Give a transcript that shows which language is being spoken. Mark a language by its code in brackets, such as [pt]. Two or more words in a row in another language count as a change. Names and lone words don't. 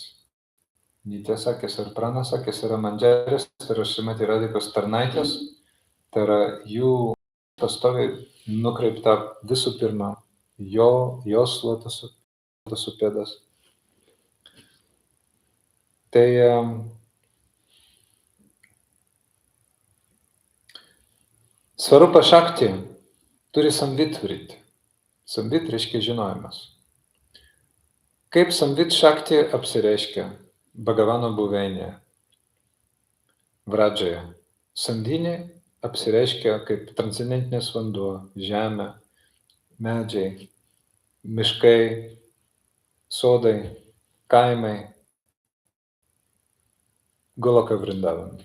[lt] Nitya sakės ir Prana sakės yra Mandžarės, tai yra Šrimati Radhikos tarnaitės, tai yra jų pastoviai nukreipta visų pirma jos lotusų pėdas. Tai Svarupa Šakti turi [sa] संवित् वृत्ति. [lt] Samvit reiškia žinojimas. Kaip [sa] संवित् शक्ति [lt] apsireiškia Bhagavano buveinėje, Vradžoje. Sandinė apsireiškia kaip transcendentinės vanduo, žemė, medžiai, miškai, sodai, kaimai, Goloka Vrindavan.